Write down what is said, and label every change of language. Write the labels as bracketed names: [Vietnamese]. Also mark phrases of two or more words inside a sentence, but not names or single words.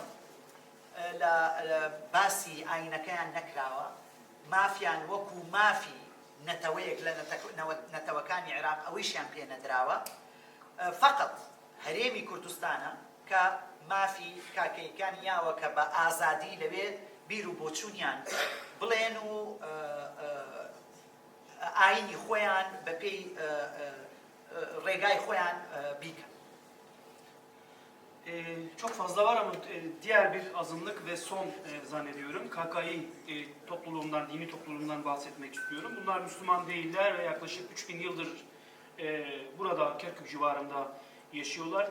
[Central Kurdish] لە باسی ئاینەکەیان نەکراوە مافیان وەکو مافی نەتەوەیەک لە نەتەوەکانی عێراق ئەوەیشیان پێ نەدراوە فقط هەرێمی کوردستانە کە مافی کاکەیەکانی یاوە کە بە ئازادی لەوێ بیر و بۆچوونیان بڵێن و ئاینی خۆیان بەپێی ڕێگای خۆیان بیکەن [Turkish] Çok fazla var ama diğer bir azınlık ve son zannediyorum KKİ topluluğundan, dini topluluğundan bahsetmek istiyorum. Bunlar Müslüman değiller ve yaklaşık 3000 yıldır burada Kerkük civarında yaşıyorlar.